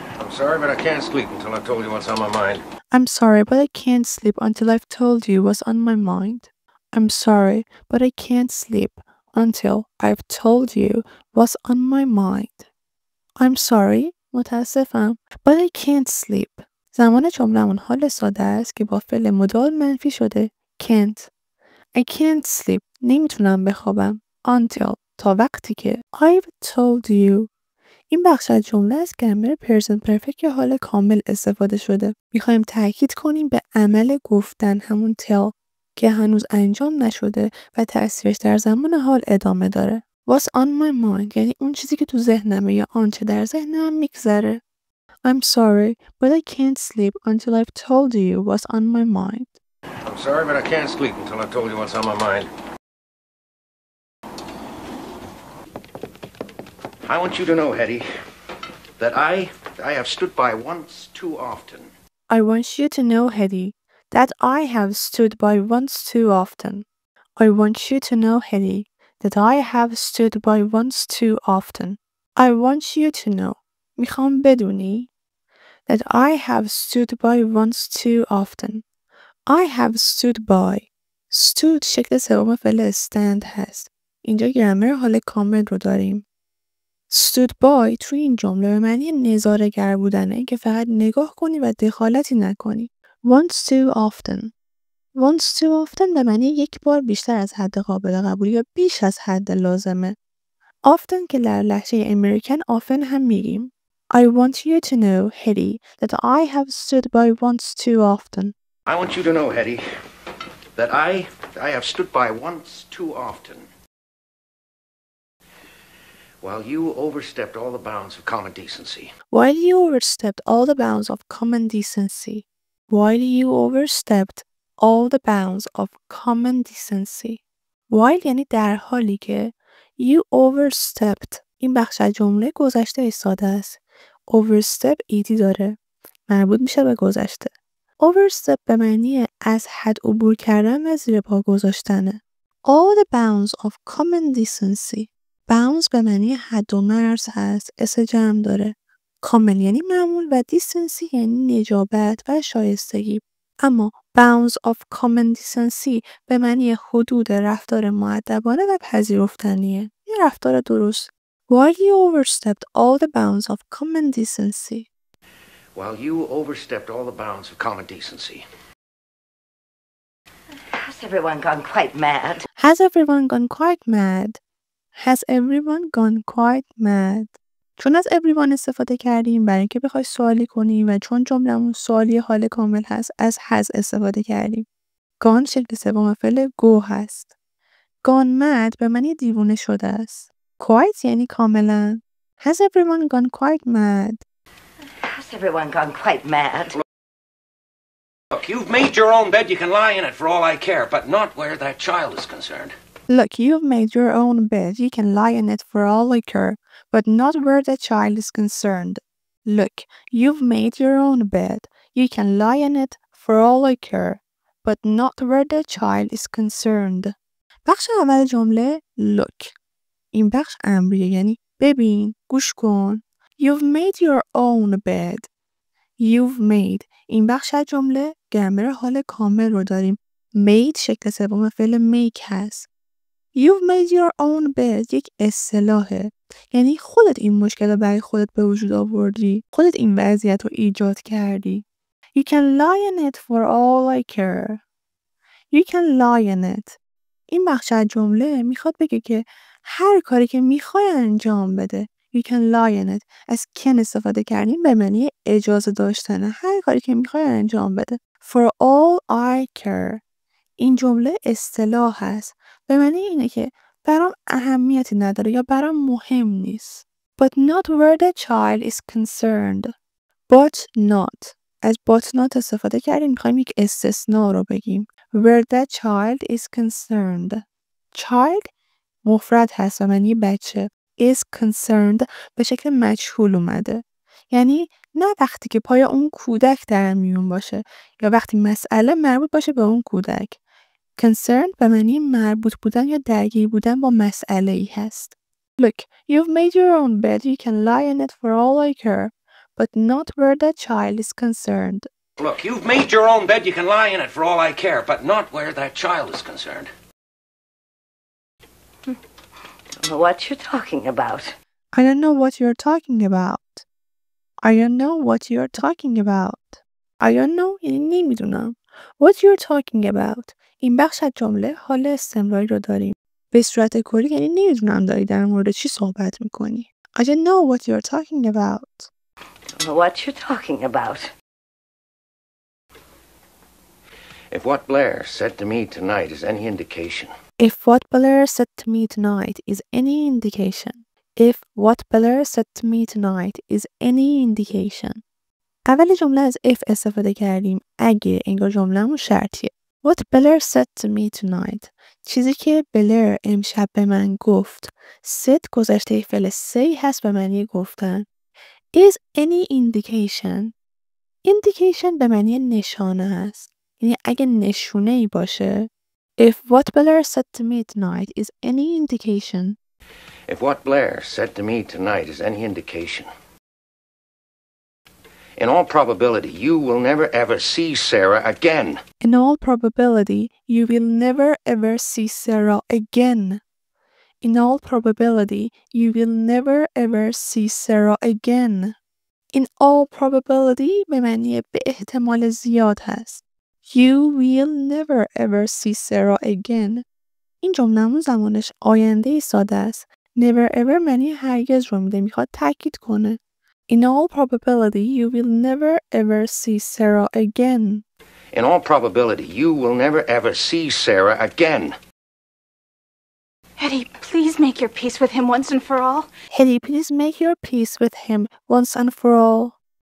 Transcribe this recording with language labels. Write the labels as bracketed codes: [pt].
[en] Sorry, but I can't sleep until I've told you what's on my mind. I'm sorry, but I can't sleep until I've told you what's on my mind. I'm sorry, but I can't sleep until I've told you what's on my mind. I'm sorry, [fa] متاسفم, [en] but I can't sleep. [fa] زمان جمله‌مون حال ساده است که با فعل مدال منفی شده can't. [en] I can't sleep. [fa] نمیتونم بخوابم. [en] Until. [fa] تا وقتی که [en] I've told you. [fa] این بخش از جمله از گرامر پرزنت پرفکت که حال کامل استفاده شده. میخوایم تاکید کنیم به عمل گفتن همون tell که هنوز انجام نشده و تأثیرش در زمان حال ادامه داره. [en] What's on my mind [fa] یعنی اون چیزی که تو ذهنمه یا آنچه در ذهنم میگذره. [en] I'm sorry, but I can't sleep until I've told you what's on my mind. I'm sorry, but I can't sleep until I've told you what's on my mind. I want you to know, Hetty, that I have stood by once too often. I want you to know, Hetty, that I have stood by once too often. I want you to know, Hetty, that I have stood by once too often. I want you to know. [fa] میخوام بدونی [en] that I have stood by once too often. I have stood by. [fa] stood شکل سوم فعل stand هست. اینجا گرامر حال کامل رو داریم. stood by توی این جمله به معنی نظاره‌گر بودنه که فقط نگاه کنی و دخالتی نکنی. [en] once too often. [fa] once too often به معنی یک بار بیشتر از حد قابل قبولی یا بیش از حد لازمه. often که در لهجه امریکن often هم میگیم. [en] I want you to know, Hetty, that I have stood by once too often. I want you to know, Hetty, that I have stood by once too often. While you overstepped all the bounds of common decency. While you overstepped all the bounds of common decency. While you overstepped all the bounds of common decency. While [fa] یعنی در حالی که [en] you overstepped. [fa] این بخش از جمله گذشته ساده است. overstep ایدی داره. مربوط میشه به گذشته. overstep به معنی از حد عبور کردن و زیر پا گذاشتنه. [en] all the bounds of common decency. [fa] bounds به معنی حد و مرز هست. اس جمع داره. common یعنی معمول و decency یعنی نجابت و شایستگی. اما bounds of common decency به معنی حدود رفتار مؤدبانه و پذیرفتنیه. یه رفتار درست. [en] While you overstepped all the bounds of common decency. While you overstepped all the bounds of common decency. Has everyone gone quite mad? Has everyone gone quite mad? Has everyone gone quite mad? [fa] چون از everyone استفاده کردیم برای اینکه بخوای سوالی کنیم و چون جملمون سوالی حال کامل هست از has استفاده کردیم. gone شکل سوم فعل go هست. gone mad به معنی دیوونه شده است. quite یعنی کاملا. [en] Has everyone gone quite mad? Has everyone gone quite mad? Look, you've made your own bed, you can lie in it for all I care, but not where that child is concerned. Look, you've made your own bed, you can lie in it for all I care, but not where the child is concerned. Look, you've made your own bed, you can lie in it for all I care, but not where the child is concerned. [fa] بخش اول جمله look. این بخش امریه یعنی ببین، گوش کن. [en] You've made your own bed. You've made. [fa] این بخش از جمله گرامر حال کامل رو داریم. made شکل سوم فعل make هست. [en] You've made your own bed [fa] یک اصطلاحه. یعنی خودت این مشکل رو برای خودت به وجود آوردی. خودت این وضعیت رو ایجاد کردی. [en] You can lie in it for all I care. You can lie in it. [fa] این بخش از جمله میخواد بگه که هر کاری که میخوای انجام بده. [en] You can lie in it. [fa] از can استفاده کردیم به معنی اجازه داشتنه. هر کاری که میخوای انجام بده. [en] For all I care. [fa] این جمله اصطلاح هست. به معنی اینه که برام اهمیتی نداره یا برام مهم نیست. [en] But not where the child is concerned. But not. [fa] از but not استفاده کردیم میخوایم یک استثناء رو بگیم. [en] Where the child is concerned. [fa] Child مفرد هست و معنی بچه. Is concerned به شکل مجهول اومده. یعنی نه وقتی که پای اون کودک در میون باشه یا وقتی مسئله مربوط باشه به اون کودک. [en] Concerned [fa] به معنی مربوط بودن یا درگیر بودن با مسئله ای هست. [en] Look, you've made your own bed, you can lie in it for all I care, but not where the child is concerned. Look, you've made your own bed, you can lie in it for all I care, but not where that child is concerned. What you talking about? I don't know what you're talking about. I don't know what you're talking about. I don't know [fa] یعنی نمیدونم. [en] What you're talking about. [fa] این بخش از جمله حال استمراری رو داریم. به صورت کلی یعنی نمیدونم داری در مورد چی صحبت میکنی. [en] I don't know what you're talking about. What you talking about? If what Blair said to me tonight is any indication. If what Blair said to me tonight is any indication. If what Blair said to me tonight is any indication. [fa] اول جمله از if استفاده کردیم. اگه انگار جمله‌مون شرطیه. [en] What Blair said to me tonight. [fa] چیزی که بلر امشب به من گفت. said گذشته فعل say هست به معنی گفتن. Is any indication. Indication به معنی نشانه هست. یعنی اگه نشونه ای باشه. [en] If what Blair said to me tonight is any indication. If what Blair said to me tonight is any indication. In all probability, you will never ever see Sarah again. In all probability, you will never ever see Sarah again. In all probability, you will never ever see Sarah again. In all probability [fa] به معنی به احتمال زیاد هست. [en] You will never ever see Sarah again. [fa] این جمله‌مون زمانش آینده ساده است. Never ever معنی هرگز رو میده. میخواد تاکید کنه. [en] In all probability, you will never ever see Sarah again. In all probability, you will never ever see Sarah again. Hetty, please make your peace with him once and for all. Hetty, please make your peace with him once and for all.